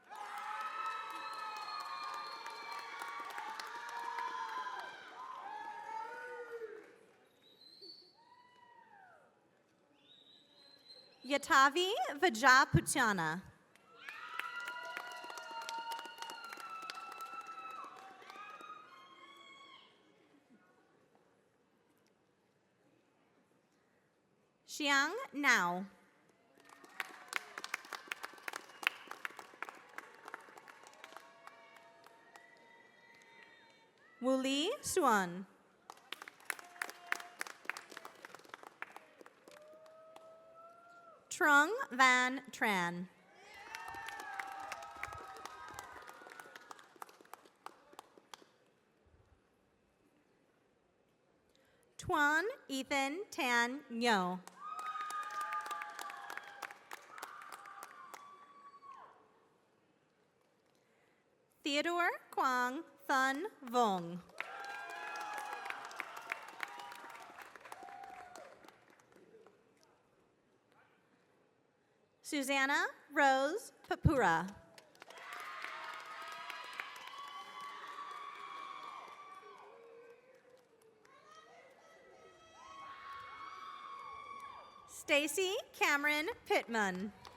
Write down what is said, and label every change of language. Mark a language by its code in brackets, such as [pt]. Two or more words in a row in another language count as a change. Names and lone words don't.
[en] Yatavi Vajaputiana. Xiang Nao. Wuli Suan. Trung Van Tran. Tuan Ethan Tan Nyo. Theodore Quang Thun Vong. Susanna Rose Papura. Stacy Cameron Pittman.